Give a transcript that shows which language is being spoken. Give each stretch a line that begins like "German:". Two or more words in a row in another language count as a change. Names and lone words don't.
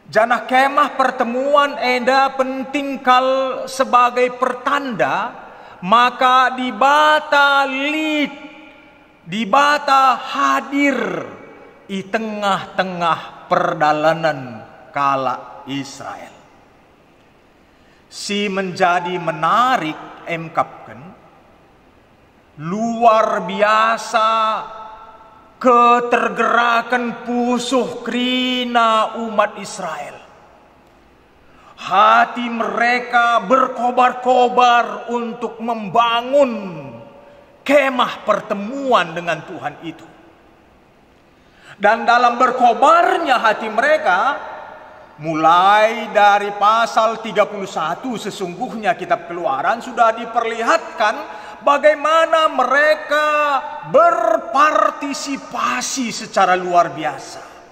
Batak Karo: Janah kemah pertemuan eda penting kal sebagai pertanda, maka dibata hadir di tengah-tengah perdalanan kala Israel. Si menjadi menarik emkapkan
Indonesian: luar biasa
Batak Karo: ketergerakan pusuh krina umat Israel.
Indonesian: Hati mereka berkobar-kobar untuk membangun kemah pertemuan dengan Tuhan itu. Dan dalam berkobarnya hati mereka, mulai dari pasal 31 sesungguhnya kitab Keluaran sudah diperlihatkan bagaimana mereka berpartisipasi secara luar biasa.